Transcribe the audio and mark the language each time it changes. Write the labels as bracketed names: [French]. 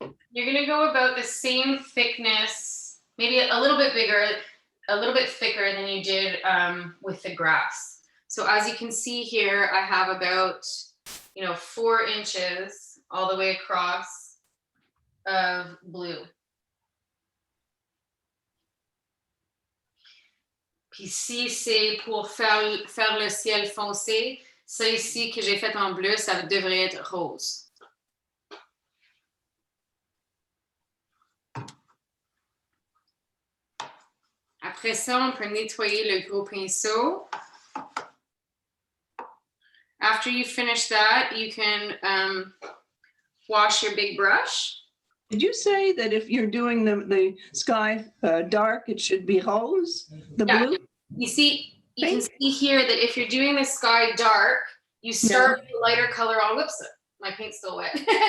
[English] You're gonna go about the same thickness, maybe a little bit bigger, a little bit thicker than you did with the grass. So as you can see here, I have about, 4 inches all the way across of blue. [French] Puis si c'est pour faire le ciel foncé, ça ici que j'ai fait en bleu, ça devrait être rose. Après ça, on peut nettoyer le gros pinceau. [English] After you finish that, you can wash your big brush. Did you say that if you're doing the sky dark, it should be rose, the blue? You can see here that if you're doing the sky dark, you start with a lighter color on, whoops, my paint's still wet.